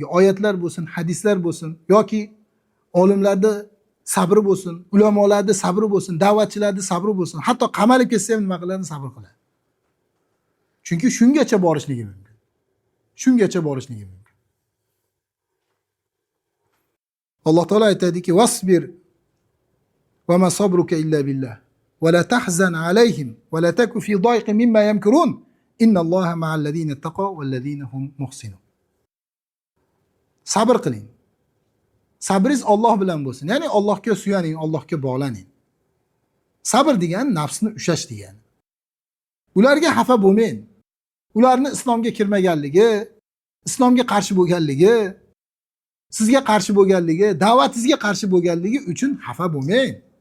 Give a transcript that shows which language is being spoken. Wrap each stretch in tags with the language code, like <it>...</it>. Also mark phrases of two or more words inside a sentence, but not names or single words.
<uz>Oyatlar bo'lsin, hadislar bo'lsin yoki olimlarda sabri bo'lsin, ulamolarda sabri bo'lsin, da'vatchilarda sabri bo'lsin. Hatto qamalib ketsa ham nima qiladi? Sabr qiladi. Chunki shungacha borishligi mumkin. Alloh taolo aytadiki:</uz> <ar>"واصبر وما صبرك إلا بالله ولا تحزن عليهم ولا تك في ضيق مما يمكرون إن الله مع الذين اتقوا والذين هم محسنون."</ar> <uz>Sabr qiling. Sabringiz Alloh bilan bo'lsin. Ya'ni Allohga suyaning, Allohga bog'laning. Sabr degani nafsni ushlash degani. Ularga xafa bo'lmang. Ularni islomga kirmaganligi, islomga qarshi bo'lganligi, sizga qarshi bo'lganligi, da'vatingizga qarshi bo'lganligi uchun xafa bo'lmang.</uz>